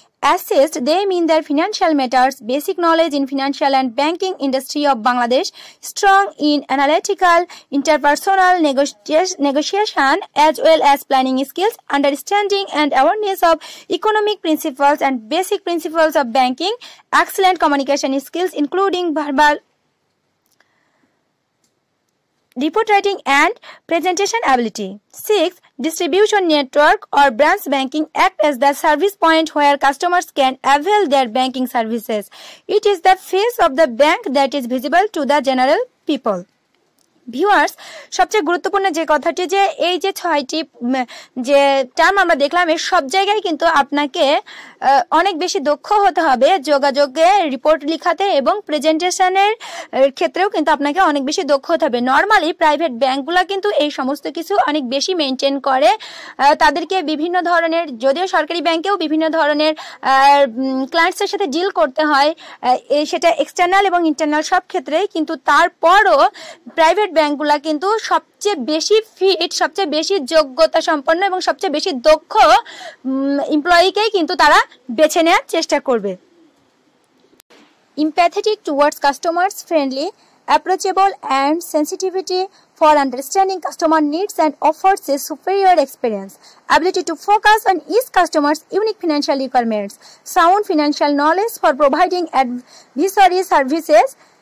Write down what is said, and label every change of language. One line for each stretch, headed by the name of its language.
English: Assist them in their financial matters, basic knowledge in financial and banking industry of Bangladesh, strong in analytical, interpersonal negotiation as well as planning skills, understanding and awareness of economic principles and basic principles of banking, excellent communication skills including verbal, report writing and presentation ability. 6. Distribution network or branch banking act as the service point where customers can avail their banking services. It is the face of the bank that is visible to the general people.
Bangla: Viewers, সবচেয়ে গুরুত্বপূর্ণ যে কথাটি যে এই যে 6টি যে term আমরা দেখলাম, এর সব জায়গায় কিন্তু আপনাকে অনেক বেশি দক্ষ হতে হবে যোগাযোগে, রিপোর্ট লেখাতে এবং প্রেজেন্টেশনের ক্ষেত্রেও কিন্তু আপনাকে অনেক বেশি দক্ষ হতে হবে। নর্মালি প্রাইভেট ব্যাংকগুলো কিন্তু এই সমস্ত কিছু অনেক বেশি মেনটেন করে। তাদেরকে বিভিন্ন ধরনের, যদিও সরকারি ব্যাংকেও বিভিন্ন ধরনের ক্লায়েন্টসের সাথে ডিল করতে হয়, সেটা এক্সটার্নাল এবং ইন্টারনাল সব ক্ষেত্রেই, কিন্তু তারপরও প্রাইভেট ব্যাংকগুলো কিন্তু সবচেয়ে বেশি ফিট, সবচেয়ে বেশি যোগ্যতা সম্পন্ন এবং সবচেয়ে বেশি দক্ষ এমপ্লয়িকেই কিন্তু তারা বেছে নেওয়ার চেষ্টা করবে।
English: Empathetic towards customers, friendly, approachable and sensitivity for understanding customer needs and offers a superior experience. Ability to focus on each customer's unique financial requirements. Sound financial knowledge for providing advisory services.